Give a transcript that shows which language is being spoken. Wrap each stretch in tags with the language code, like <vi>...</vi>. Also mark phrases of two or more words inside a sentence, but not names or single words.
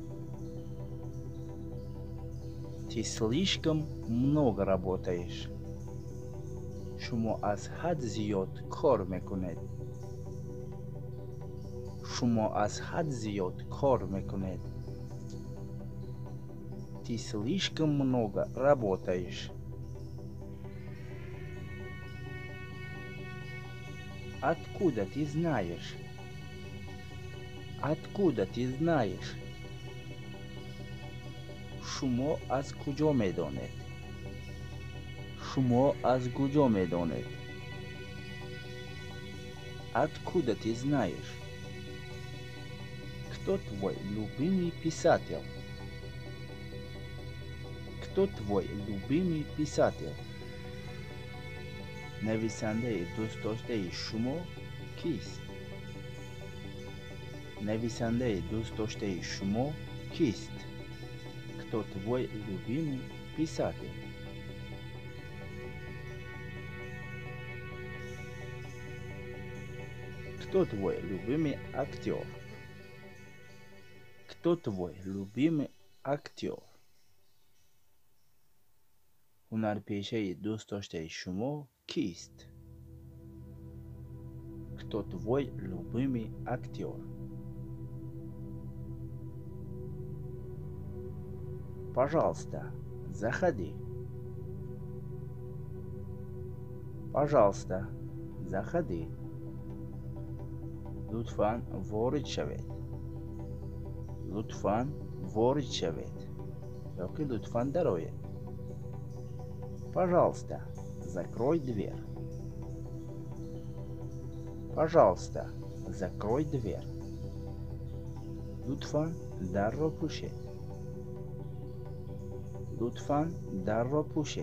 <ru>Ты слишком много работаешь.</ru> <tg>шумо аз ҳад зиёд кор мекунед. шумо аз ҳад зиёд кор мекунед.</tg> <ru>Ты слишком много работаешь. Откуда ты знаешь? Откуда ты знаешь?</ru> <tg>шумо аз куҷо медонед? шумо аз куҷо медонед?</tg> <ru>Откуда ты знаешь? Кто твой любимый писатель? Кто твой любимый писатель?</ru> <tg>нависандаи дӯстдоштаи шумо кист? нависандаи дӯстдоштаи шумо кист?</tg> <ru>Кто твой любимый писатель? Кто твой любимый актер? Кто твой любимый актер?</ru> <tg>ҳунарпешаи дӯстдоштаи шумо кист?</tg> <ru>Кто твой любимый актер? Пожалуйста, заходи. Пожалуйста, заходи.</ru> <tg>лутфан ворид шавед. лутфан ворид шавед. ёки лутфан дароед.</tg> <ru>Пожалуйста, закрой дверь. Пожалуйста, закрой дверь.</ru> <tg>лутфан дарро пӯшед. лутфан дарро пӯшед.</tg>